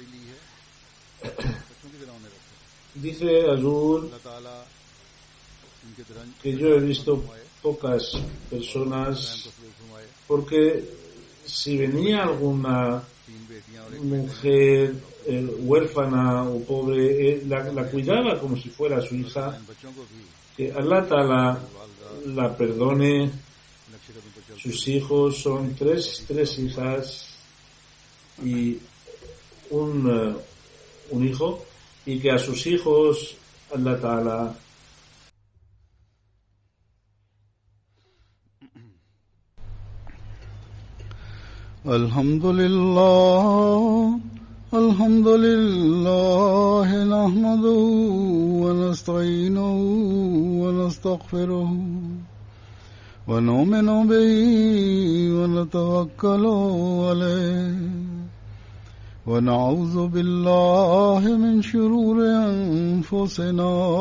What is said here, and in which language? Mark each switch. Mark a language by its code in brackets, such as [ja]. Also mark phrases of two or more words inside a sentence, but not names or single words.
[es] Dice Azul que yo he visto pocas personas, porque si venía alguna mujer huérfana o pobre, la cuidaba como si fuera su hija. Que [ar] الله تعالى [es] la perdone. Sus hijos son tres hijas y un hijo, y que a sus hijos [ar] الله تعالى Alhamdulillah الحمد لله نحمده ونستعينه ونستغفره ونؤمن به ونتوكل عليه ونعوذ بالله من شرور أنفسنا